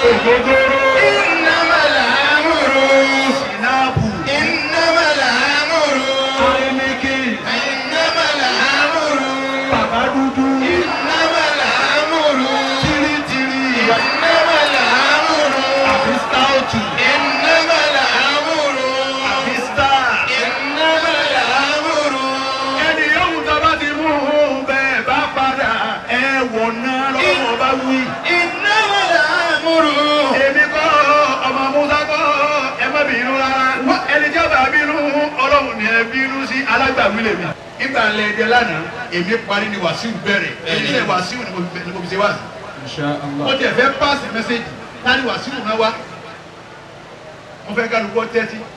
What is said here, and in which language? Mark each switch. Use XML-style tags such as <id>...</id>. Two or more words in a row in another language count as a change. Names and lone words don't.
<yo>ògógóró.</yo> <ar>إنما الأمر</ar> <yo>sinapu.</yo> <ar>إنما الأمر</ar> <yo>ayiniki.</yo> <ar>إنما الأمر</ar> <yo>bàbá dúdú.</yo> <ar>إنما الأمر</ar> <yo>tiritiri.</yo> <ar>إنما الأمر</ar> <yo>àfi stout.</yo> <ar>إنما الأمر</ar> <yo>àfi star.</yo> <ar>إنما الأمر</ar> <yo>ẹni yóò tó bá ti mú bẹ́ẹ̀ bá padà ẹ wọ̀ náà lọ́wọ́ bá wí.</yo> <ar>إنما الأمر</ar> <yo>èmi kọ́ ọmọ musa kọ́ ẹ má bínú rárá ẹni tí ó bá bínú ọlọ́run ni ẹ bínú sí alágbàwí lèmi. nígbà ńlẹ̀ ẹ̀dẹ̀ lánàá èmi parí ni wàsíù bẹ̀rẹ̀ èyí ni wàsíù ni mo fi ṣe wá sí. mo tiẹ̀ fẹ́</yo> <en>paasi mẹ́sẹ̀gì</en> <yo>láti wàsíù náà wá mo fẹ́ kálukọ́ tẹ́tí.</yo>